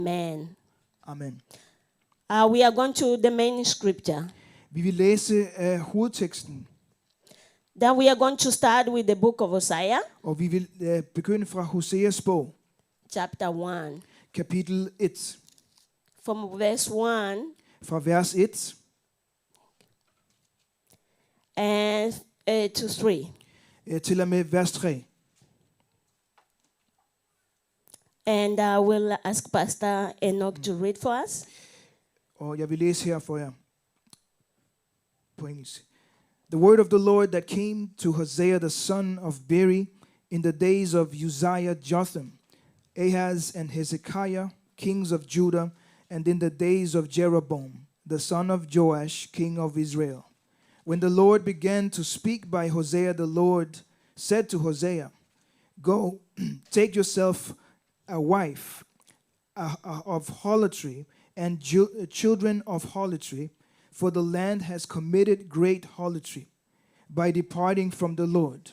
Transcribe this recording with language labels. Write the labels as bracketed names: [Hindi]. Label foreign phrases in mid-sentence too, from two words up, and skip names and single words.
[English] Amen. Amen. We are going to the main scripture. [Danish] Vi vil læse af hovedteksten, [English] Then we are going to start with the book of Hosea, [Danish] og vi vil begynde fra Hoseas bog, [English] chapter 1. [Danish] kapitel 1, [English] From verse 1 [Danish] fra vers 1 [English] and to 3. [Danish] til og med vers 3. [English] And I will ask Pastor Enoch to read for us. [Danish] Og jeg vil læse her for jer på engelsk. [English] The word of the Lord that came to Hosea the son of Beeri in the days of Uzziah, Jotham, Ahaz, and Hezekiah, kings of Judah, and in the days of Jeroboam, the son of Joash, king of Israel. When the Lord began to speak by Hosea, the Lord said to Hosea, Go, take yourself a wife of harlotry and children of harlotry, for the land has committed great harlotry by departing from the Lord.